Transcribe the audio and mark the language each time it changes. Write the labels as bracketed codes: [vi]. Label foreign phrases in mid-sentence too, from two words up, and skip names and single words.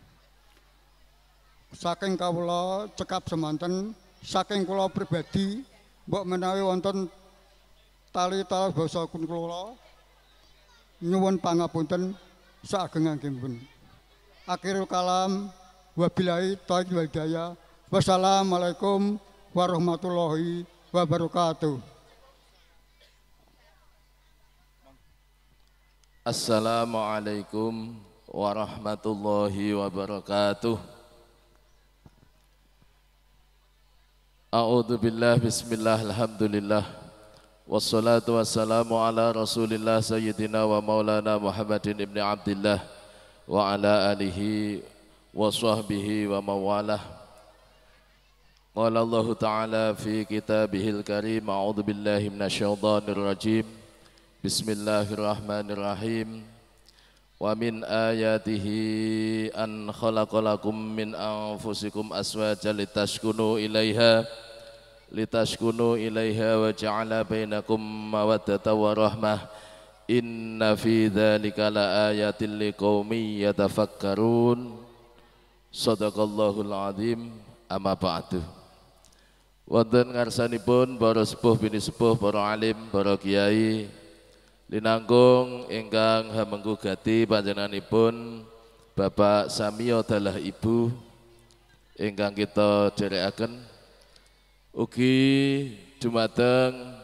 [jv] Saking kawula cekap semanten, saking kula pribadi mbok menawi wonten tali basa kula nyuwun pangapunten saageng-agengipun. [ar] آخر الكلام وبالله التوفيق والهداية. والسلام عليكم ورحمة الله وبركاته. السلام عليكم ورحمة الله وبركاته. أعوذ بالله بسم الله الحمد لله والصلاة والسلام على رسول الله سيدنا ومولانا محمد بن عبد الله وعلى آله وصحبه ومن والاه. قال الله تعالى في كتابه الكريم أعوذ بالله من الشيطان الرجيم. بسم الله الرحمن الرحيم. ومن آياته أن خلق لكم من أنفسكم أزواجا لتسكنوا إليها وجعل بينكم مودة ورحمة. إن في ذلك لآيات لقوم يتفكرون. صدق الله العظيم. أما بعد. [jv] Wonten ngarsanipun para sepuh bini sepuh, para alim, para kiai linangkung ingkang hamengku gati panjenenganipun Bapak Samio dalah Ibu ingkang kita dherekaken, ugi dumateng